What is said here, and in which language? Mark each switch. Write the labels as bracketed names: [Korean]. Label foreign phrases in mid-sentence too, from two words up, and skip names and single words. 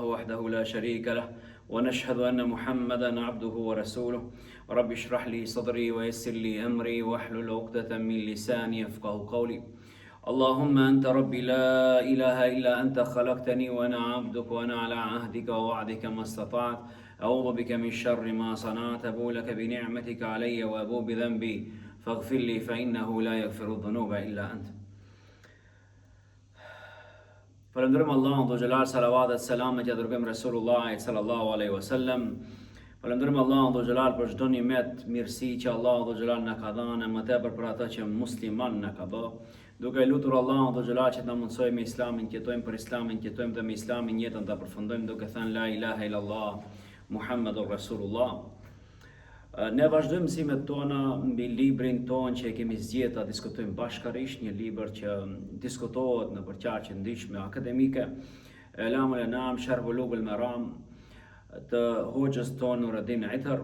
[Arabic] وحده لا شريك له ونشهد أن محمدا عبده ورسوله رب اشرح لي صدري ويسر لي أمري واحلل عقدة من لساني يفقه قولي اللهم أنت ربي لا إله إلا أنت خلقتني وأنا عبدك وأنا على عهدك ووعدك ما استطعت أعوذ بك من شر ما صنعت أبو لك بنعمتك علي وأبو بذنبي فاغفر لي فإنه لا يغفر الذنوب إلا أنت. [Albanian] Falënderojmë Allahun dhe xhelal salavatet selamet që dërgojmë Resulullahit [Arabic] صلى الله عليه وسلم. [Albanian] Falënderojmë Allahun dhe xhelal për çdo nimet, mirësi që Allahu dhe xhelal na ka dhënë, më tepër për ata që musliman na ka bë. Duke lutur Allahun dhe xhelal që të na mundsojë me Islamin, të jetojmë për Islamin, të jetojmë dhe me Islamin jetën ta përfundojmë duke thënë [Arabic] لا إله إلا الله محمد رسول الله. [Albanian] Ne vazhdojmë mësimet tona mbi librin ton që e kemi zgjedhur ta diskutojmë bashkërisht, një libër që diskutohet në përqarje të ndryshme akademike, Elamul Anam Sharh Bulugul Maram të hoxhës tonë Nuruddin Itër.